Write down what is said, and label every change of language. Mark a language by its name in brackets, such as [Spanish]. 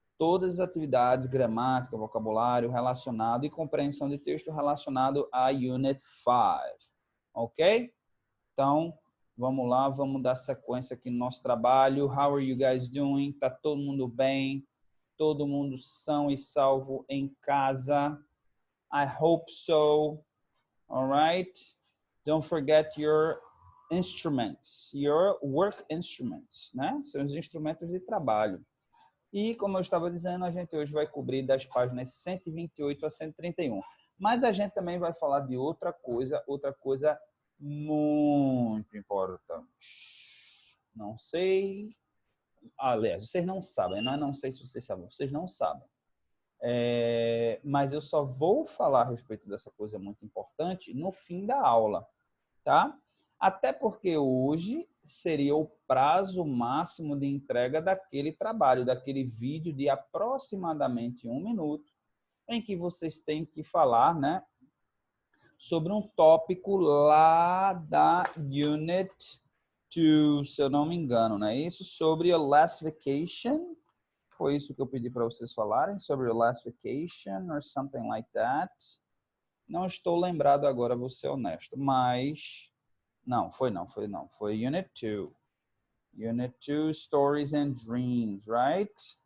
[Portuguese] Todas as atividades, gramática, vocabulário relacionado e compreensão de texto relacionado à Unit 5, ok? Então, vamos lá, vamos dar sequência aqui no nosso trabalho. [English] How are you guys doing? [Portuguese] Tá todo mundo bem? Todo mundo são e salvo em casa? [English] I hope so. All right? Don't forget your instruments, your work instruments, né? [Portuguese] São os instrumentos de trabalho. E, como eu estava dizendo, a gente hoje vai cobrir das páginas 128 a 131. Mas a gente também vai falar de outra coisa muito importante. Não sei. Aliás, vocês não sabem, não sei se vocês sabem, vocês não sabem. Mas eu só vou falar a respeito dessa coisa muito importante no fim da aula, tá? Até porque hoje seria o prazo máximo de entrega daquele trabalho, daquele vídeo de aproximadamente 1 minuto, em que vocês têm que falar, né, sobre um tópico lá da Unit 2, se eu não me engano, não é isso? Sobre a last vacation. Foi isso que eu pedi para vocês falarem, sobre a [English] last vacation or something like that. [Portuguese] Não estou lembrado agora, vou ser honesto, mas não. Foi Unit 2. [English] Unit 2, Stories and Dreams, right?